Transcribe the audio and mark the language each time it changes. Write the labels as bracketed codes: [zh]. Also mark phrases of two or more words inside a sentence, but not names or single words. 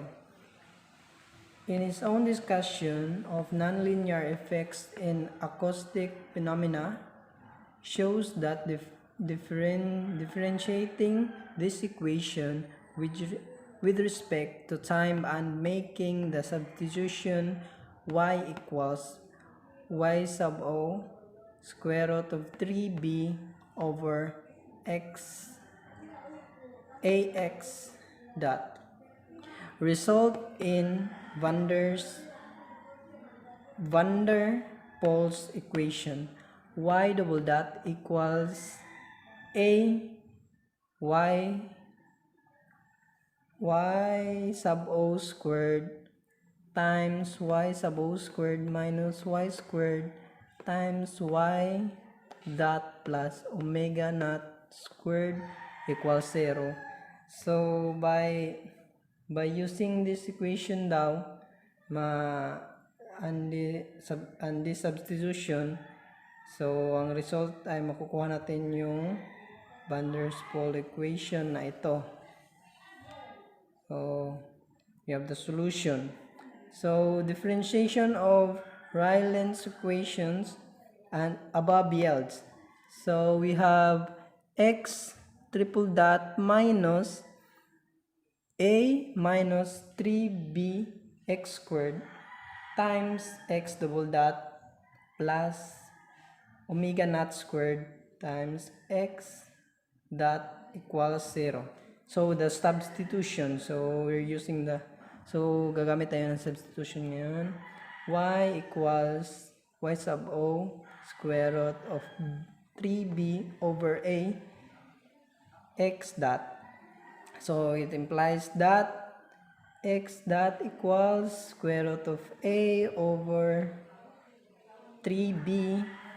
[en] In his own discussion of nonlinear effects in acoustic phenomena, shows that differentiating this equation with respect to time and making the substitution y equals y sub o square root of 3b over x ax dot result in van der Waals equation y double dot equals a y sub o squared times y sub o squared minus y squared times y dot plus omega naught squared equals 0. So by using this equation daw, and this substitution, so ang result [tl] ay makukuha natin yung [en] van der Waals equation [tl] na ito. [en] So we have the solution. So differentiation of Rayleigh's equations and above yields. So we have x triple dot minus a minus 3b x squared times x double dot plus omega naught squared times x dot equals 0. So the substitution, so we're using the, so [tl] gagamit tayo ng substitution ngayon. [en] Y equals y sub o square root of 3b over a x dot. So it implies that x dot equals square root of a over 3b